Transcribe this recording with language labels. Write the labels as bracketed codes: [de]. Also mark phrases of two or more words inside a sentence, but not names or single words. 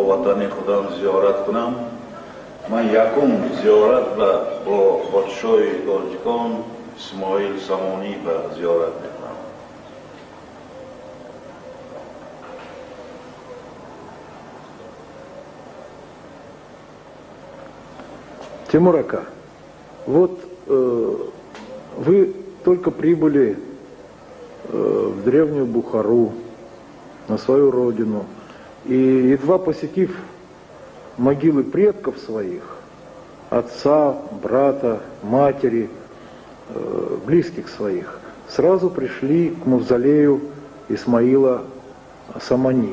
[tg] ватани худам зиёрат кунам, ман якум зиёрат бо подшоҳи тоҷикон Исмоил Самонӣ ба зиёрат мекунам. [ru] Тимур Ака, вот вы только прибыли в древнюю Бухару, на свою родину, и едва посетив могилы предков своих, отца, брата, матери, близких своих, сразу пришли к мавзолею Исмаила Самани.